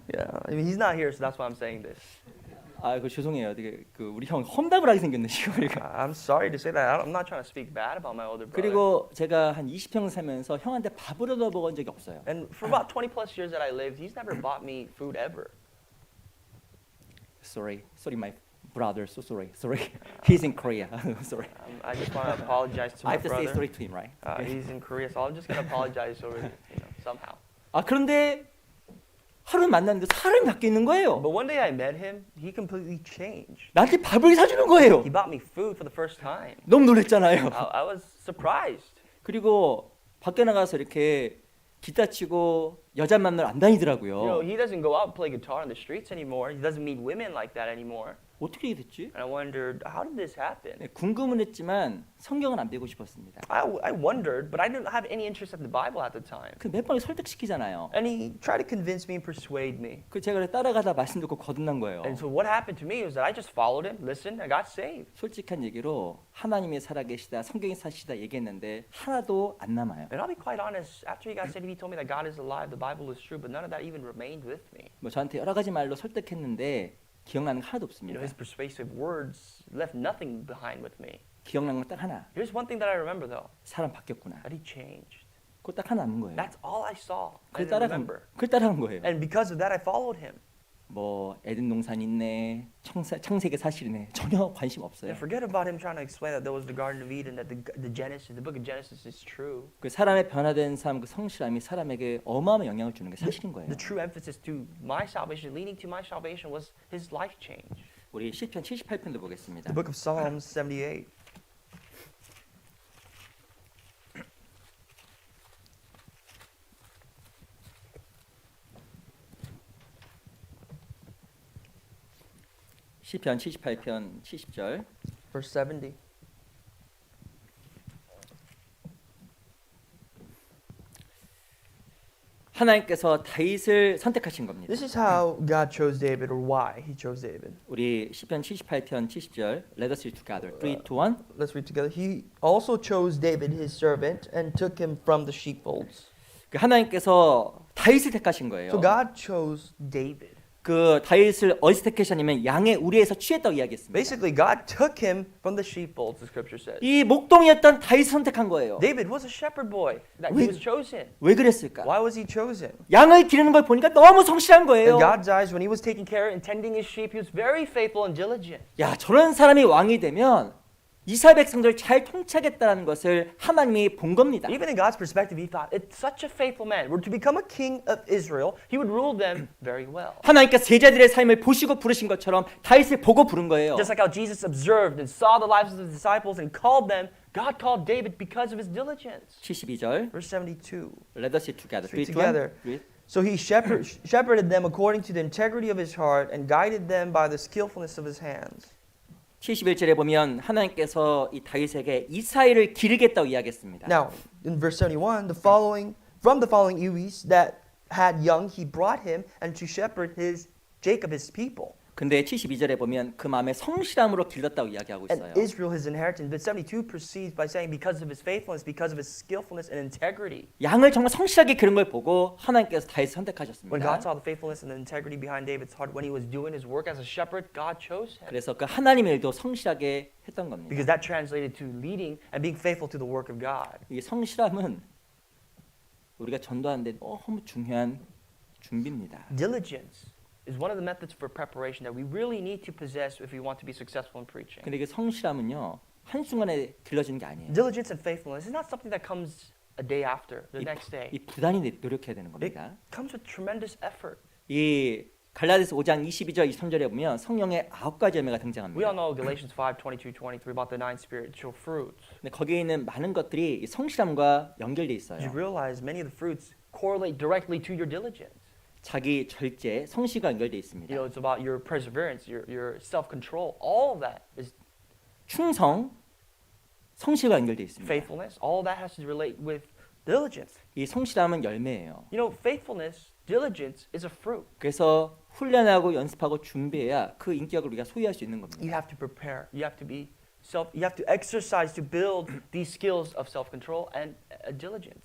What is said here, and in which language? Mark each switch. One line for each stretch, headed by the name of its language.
English: Yeah, I mean, he's not here, so that's why I'm saying this.
Korean: 아, 그 죄송해요. 되게 그 우리 형 험담을 하게 생겼네 지금.
English: I'm sorry to say that. I'm not trying to speak bad about my older brother.
Korean: 그리고 제가 한 20평 살면서 형한테 밥을 얻어 먹은 적이 없어요.
English: And for about 20 plus years that I lived, he's never bought me food ever. Sorry, my brother. So sorry. He's in Korea. Sorry. I just want to apologize to I my have to say brother. sorry to him, right? He's in Korea, so I'm just gonna apologize over somehow.
Korean: 아, 그런데 하루 만났는데 사람이 바뀌는 거예요.
English: But one day I met him, he completely changed.
Korean: 나한테 밥을 사주는 거예요.
English: He bought me food for the first time.
Korean: 너무 놀랐잖아요.
English: I was surprised.
Korean: 그리고 밖에 나가서 이렇게 기타 치고 여자 만나러 안 다니더라고요.
English: He doesn't go out and play guitar on the streets anymore. He doesn't meet women like that anymore.
Korean: 어떻게 이렇게 됐지?
English: And I wondered, how did this happen?
Korean: 네, 궁금은 했지만 성경은 안 배우고 싶었습니다.
English: I wondered, but I didn't have any interest in the Bible at the time.
Korean: 그 몇 번을 설득시키잖아요.
English: And he tried to convince me and persuade me.
Korean: 그 제가 따라가다 말씀 듣고 거듭난 거예요.
English: And so what happened to me was that I just followed him, listened, and got saved.
Korean: 솔직한 얘기로 하나님이 살아계시다, 성경이 사시다 얘기했는데 하나도 안 남아요.
English: And I'll be quite honest, after he got saved, he told me that God is alive, the Bible is true, but none of that even remained with me.
Korean: 뭐 저한테 여러 가지 말로 설득했는데 기억나는 거 하나도 없습니다.
English: His persuasive words left nothing behind with me.
Korean: 기억나는 건 딱 하나.
English: Here's one thing that I remember though,
Korean: 사람 바뀌었구나.
English: that he changed.
Korean: 그거 딱 하나 남은 거예요.
English: That's all I saw.
Korean: 그걸
English: I didn't
Korean: 따라간
English: remember.
Korean: 그걸 따라간 거예요.
English: And because of that, I followed him.
Korean: 뭐 에덴 동산 있네, 창세기 사실이네, 전혀 관심 없어요.
English: And forget about him trying to explain that there was the Garden of Eden, that the Genesis, the book of Genesis is true.
Korean: 그 사람의 변화된 삶, 그 성실함이 사람에게 어마어마한 영향을 주는 게 사실인 거예요.
English: The true emphasis to my salvation, leading to my salvation, was his life change.
Korean: 우리 시편 78편도 보겠습니다.
English: The book of Psalms 78.
Korean: 시편 78편 70절.
English: Verse 70.
Korean: 하나님께서 다윗을 선택하신 겁니다.
English: This is how God chose David, or why he chose David.
Korean: 우리 시편 78편 70절.
English: Let us read together. 3, 2, 1. Let's read together. He also chose David, his servant, and took him from the sheepfolds.
Korean: 그 하나님께서 다윗을 택하신 거예요.
English: So God chose David.
Korean: 그 다윗을 어디서 택하셨냐면 양의 우리에서 취했다고 이야기했습니다.
English: Basically, God took him from the sheepfolds, the scripture says.
Korean: 이 목동이었던 다윗을 선택한 거예요.
English: David was a shepherd boy that he was chosen.
Korean: 왜 그랬을까?
English: Why was he chosen?
Korean: 양을 기르는 걸 보니까 너무 성실한
English: In
Korean: 거예요.
English: God's eyes, when he was taking care and tending his sheep, he was very faithful and diligent.
Korean: 야, 저런 사람이 왕이 되면 이스라엘 백성들을 잘 통치하겠다는 것을 하나님이 본 겁니다.
English: Even in God's perspective, he thought, it's such a faithful man. Were to become a king of Israel, he would rule them very well.
Korean: 하나님께서 제자들의 삶을 보시고 부르신 것처럼 다윗을 보고 부른 거예요.
English: Just like how Jesus observed and saw the lives of the disciples and called them, God called David because of his diligence.
Korean: 72절.
English: Verse 72. Let us read together. Read 3, 2, 1. together. Read. So he shepherded them according to the integrity of his heart and guided them by the skillfulness of his hands.
Korean: 71절에 보면 하나님께서 이 다윗에게 이스라엘을 기르겠다고 이야기했습니다.
English: Now, in verse 71, from the following Uis that had young, he brought him and to shepherd Jacob his people.
Korean: 근데 72절에 보면 그 마음에 성실함으로 길렀다고 이야기하고 있어요.
English: And Israel his inheritance. But 72 proceeds by saying because of his faithfulness, because of his skillfulness and integrity.
Korean: 양을 정말 성실하게 기른 걸 보고 하나님께서 다윗을
English: When
Korean: 선택하셨습니다.
English: God saw the faithfulness and the integrity behind David's heart, when he was doing his work as a shepherd, God chose him.
Korean: 그래서 그 하나님의 일도 성실하게 했던 겁니다.
English: Because that translated to leading and being faithful to the work of God.
Korean: 이 성실함은 우리가 전도하는데 너무 중요한 준비입니다.
English: Diligence is one of the methods for preparation that we really need to possess if we want to be successful in preaching.
Korean: 근데 그 성실함은요 한순간에 길러지는 게 아니에요.
English: Diligence and faithfulness is not something that comes a day after, the next day.
Korean: 이 부단히 노력해야 되는
English: It
Korean: 겁니다.
English: comes with tremendous effort.
Korean: 이 갈라디아서 5장 22절 23절에 보면 성령의 9가지 열매가
English: We all
Korean: 등장합니다.
English: know Galatians 5:22, 23 about the 9 spiritual fruits.
Korean: 근데 거기에 있는 많은 것들이 이 성실함과 연결돼 있어요.
English: You realize many of the fruits correlate directly to your diligence.
Korean: 자기 절제, 성실과 연결돼 있습니다.
English: You know, it's about your perseverance, your self-control. All of that is
Korean: 충성, 성실과 연결돼 있습니다.
English: faithfulness. All of that has to relate with diligence.
Korean: 이 성실함은 열매예요.
English: You know, faithfulness, diligence is a fruit.
Korean: 그래서 훈련하고 연습하고 준비해야 그 인격을 우리가 소유할 수 있는 겁니다.
English: You have to prepare. You have to be you have to exercise to build these skills of self-control and diligence.